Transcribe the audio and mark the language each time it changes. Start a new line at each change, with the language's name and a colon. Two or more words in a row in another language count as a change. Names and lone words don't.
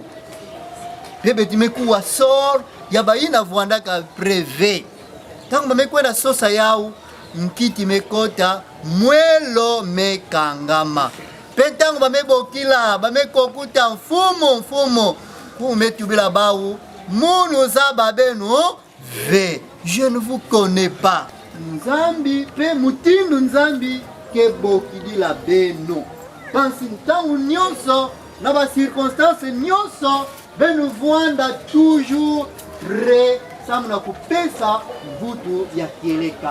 Kituba (Democratic Republic of Congo): Pepe timekuwa sor ya bayina vuandaka preve. Tangu bamekwenda sosa yao, nkiti mekota mwelo mekangama. Pentango bame bokila, bame kokuta mfumo. Kume tubila baou, mounoza babeno ve.
French: Je ne vous connais pas.
Kituba (Democratic Republic of Congo): Nzambi pe mutindu nzambi ke bokidi la beno. Pansi ntangu nyonso na ba circonstance nyonso benu voanda toujours re samna kupesa vutu ya kieleka.